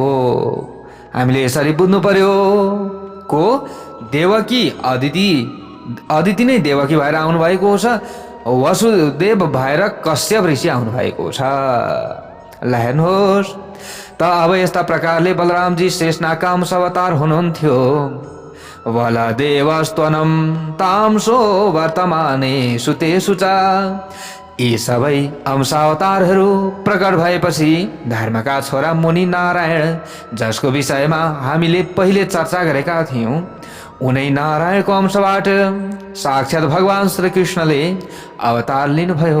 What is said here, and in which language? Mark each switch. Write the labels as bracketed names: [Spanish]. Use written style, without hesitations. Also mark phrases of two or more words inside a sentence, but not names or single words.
[Nepali] हामीले यसरी बुझ्नु पर्यो, को देवकी अदिति नै देवकी भएर आउनु भएको छ, वसुदेव भएर कश्यप ऋषि आउनु भएको छ। ल हेर्नुहोस् त अब यस्ता प्रकारले बलरामजी शेषनागका अंशावतार हुनुहुन्थ्यो। [Sanskrit] बलदेवस्त्वनं तामसो वर्तमाने सुतेषु च। [Nepali] यी सबै अंशावतारहरू प्रकट भएपछि धर्मका छोरा मुनि नारायण, जसको विषयमा हामीले पहिले चर्चा गरेका थियौँ, उनै नारायणको अंशबाट साक्षात् भगवान श्रीकृष्णले अवतार लिनुभयो।